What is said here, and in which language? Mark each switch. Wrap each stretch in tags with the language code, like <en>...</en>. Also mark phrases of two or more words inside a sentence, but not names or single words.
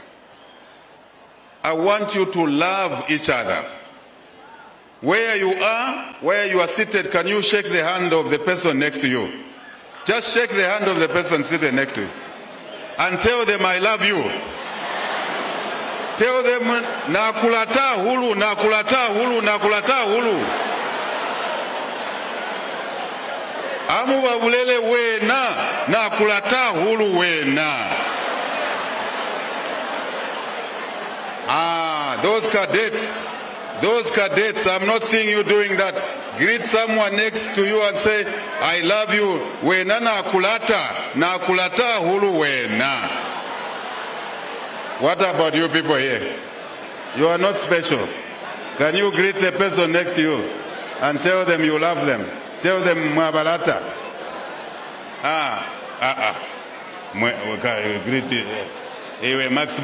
<en>I want you to love each other. Where you are seated, can you shake the hand of the person next to you? Just shake the hand of the person seated next to you and tell them, I love you. Tell them,</en> <loz>nakulata hulu, nakulata hulu, nakulata hulu. Amu wabulele wena, nakulata hulu wena.</loz> <en>Those cadets, I'm not seeing you doing that. Greet someone next to you and say, I love you.</en> <loz>Wena nakulata hulu wena.</loz> <en>What about you people here? You are not special. Can you greet the person next to you and tell them you love them? Tell them Mwabalata. Greet Max Mue.</en>